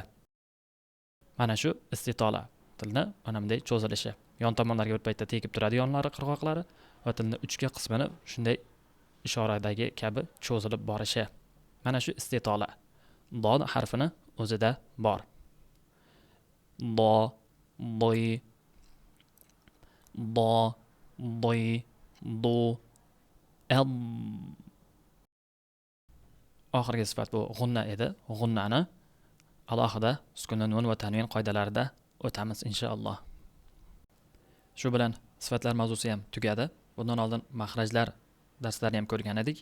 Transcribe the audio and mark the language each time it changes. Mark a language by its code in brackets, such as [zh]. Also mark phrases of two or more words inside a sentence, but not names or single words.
[uz] Mana shu istitola. Tilni mana bunday cho'zilishi. Yon tomonlarga bir paytda tegib turadi, yonlari, qirg'oqlari va tilni uchga qismini shunday ishoradagi kabi cho'zilib borishi. Mana shu istitola. Dod harfini o'zida bor. Do, doy, do, doy, do, el. Oxirgi sifat bu g'unna edi. G'unnani alohida sukunli nun va tanvin qoidalarida o'tamiz inshaalloh. Shu bilan sifatlar mavzusi ham tugadi. Bundan oldin mahrajlar darslarini ham ko'rgan edik.